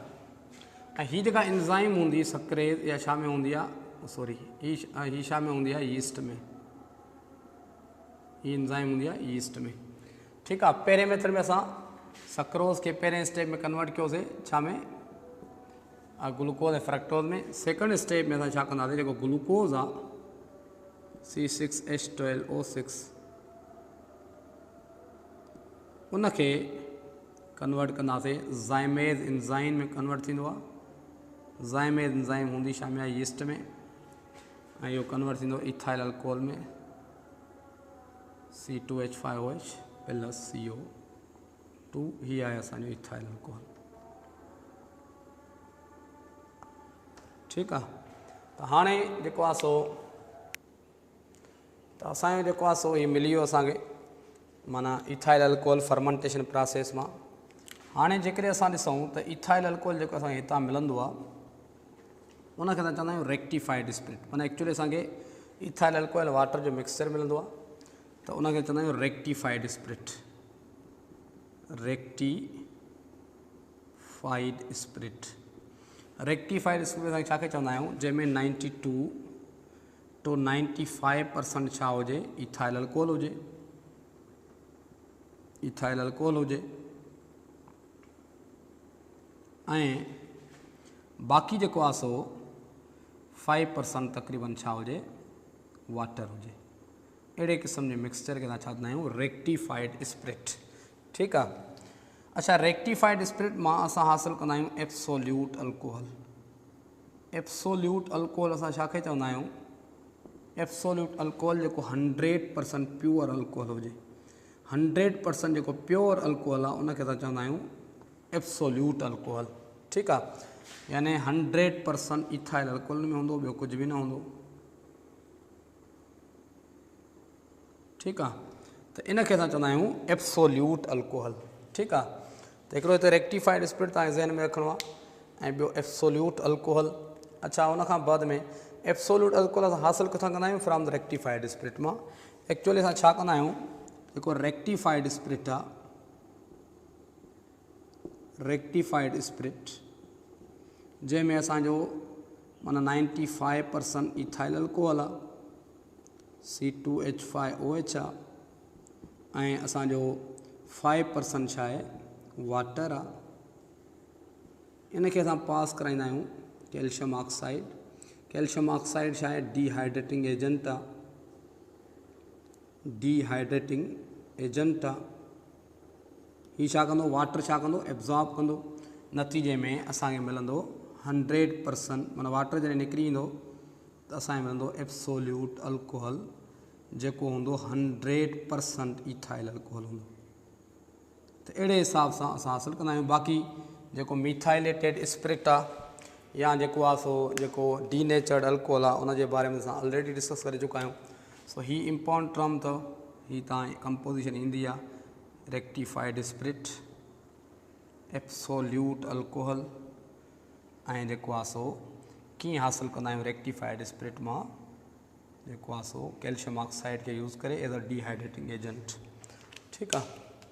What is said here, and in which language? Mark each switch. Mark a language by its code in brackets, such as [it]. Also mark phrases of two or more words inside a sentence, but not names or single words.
[sd] ऐं हीअ जेका एंजाइम हूंदी सक्रेज या छा में हूंदी आहे, सॉरी ही छा में हूंदी आहे, यीस्ट में। ही एंजाइम हूंदी आहे यीस्ट में। ठीकु आहे। पहिरें मेथड में असां सक्रोज खे पहिरें स्टेप में कन्वर्ट कयोसीं छा में, ग्लूकोज ऐं फ्रक्टोज में। [en] second step [sd] में असां छा कंदासीं, जेको ग्लूकोज आहे C6H12O6, उनखे कन्वर्ट कंदासीं [en] zymase enzyme [sd] में कन्वर्ट थींदो आहे। [en] zymase enzyme [sd] हूंदी छा में आहे, यीस्ट में, ऐं इहो कन्वर्ट थींदो [en] ethyl alcohol [sd] में C2H5OH प्लस CO2, ही आहे असांजो [en] ethyl alcohol. [sd] ठीकु आहे। त हाणे जेको आहे सो, त असांजो जेको आहे सो हीउ मिली वियो असांखे, माना [en] ethyl alcohol fermentation process [sd] मां। हाणे जेकॾहिं असां ॾिसूं त [en] ethyl alcohol [sd] जेको असांखे हितां मिलंदो आहे, उनखे असां चवंदा आहियूं [en] rectified spirit. [sd] माना एक्चुअली असांखे [en] ethyl alcohol water [sd] जो मिक्सचर मिलंदो आहे, त उनखे चवंदा आहियूं [en] rectified spirit, rectified spirit. rectified spirit [sd] असां छाखे चवंदा आहियूं, जंहिंमें 92 to 95% छा हुजे, [en] ethyl alcohol [sd] हुजे, [en] ethyl alcohol [sd] हुजे, ऐं बाक़ी जेको आहे सो 5% तक़रीबन छा हुजे, वाटर हुजे। अहिड़े क़िस्म जे मिक्सचर खे असां छा चवंदा आहियूं, [en] rectified spirit. [sd] ठीकु आहे। अच्छा, [en] rectified spirit [sd] मां असां हासिलु कंदा आहियूं [en] absolute alcohol. absolute alcohol [sd] असां छाखे चवंदा आहियूं, [en] absolute alcohol [sd] जेको [en] 100% pure alcohol [sd] हुजे, 100% जेको [en] pure alcohol [sd] आहे उनखे असां चवंदा आहियूं [en] absolute alcohol. [sd] ठीकु आहे। यानी 100% [en] ethyl alcohol [sd] में हूंदो, ॿियो कुझु बि न हूंदो। ठीकु आहे। त इनखे असां चवंदा आहियूं [en] absolute alcohol. [sd] ठीकु आहे। त हिकिड़ो हिते [en] rectified spirit [sd] तव्हांखे ज़हन में रखिणो आहे, ऐं ॿियो [en] absolute alcohol. [sd] अच्छा, उनखां बाद में [en] absolute alcohol [sd] असां हासिलु किथां कंदा आहियूं, [en] from the rectified spirit मां। [sd] एक्चुअली असां छा कंदा आहियूं, जेको [en] rectified spirit [sd] आहे, [en] rectified spirit [sd] जंहिंमें असांजो माना 95% [en] ethyl alcohol [sd] आहे, C2H5OH आहे, ऐं असांजो 5% छा आहे, वाटर आहे। इनखे असां पास कराईंदा आहियूं [en] calcium oxide. calcium oxide [sd] छा आहे, [en] dehydrating agent [sd] आहे, [en] dehydrating agent [sd] आहे। हीउ छा कंदो, वाटर छा कंदो, एब्ज़ॉर्ब कंदो। नतीजे में असांखे मिलंदो 100%, माना वाटर जॾहिं निकिरी ईंदो त असांखे मिलंदो [en] absolute alcohol, [sd] जेको हूंदो 100% [en] ethyl alcohol [sd] हूंदो। त अहिड़े हिसाब सां असां हासिलु कंदा आहियूं। बाक़ी जेको [en] methylated spirit [sd] आहे, या जेको आहे सो जेको [en] denatured alcohol [sd] आहे, उनजे बारे में असां [en] already discuss [sd] करे चुका आहियूं। सो ही [en] important term [sd] अथव, ही तव्हां कंपोजिशन ईंदी आहे, [en] rectified spirit, absolute alcohol, [sd] ऐं जेको आहे सो कीअं हासिलु कंदा आहियूं [en] rectified spirit [sd] मां, जेको आहे सो [en] calcium oxide [sd] खे यूज़ करे [en] as a dehydrating agent. [sd] ठीकु आहे।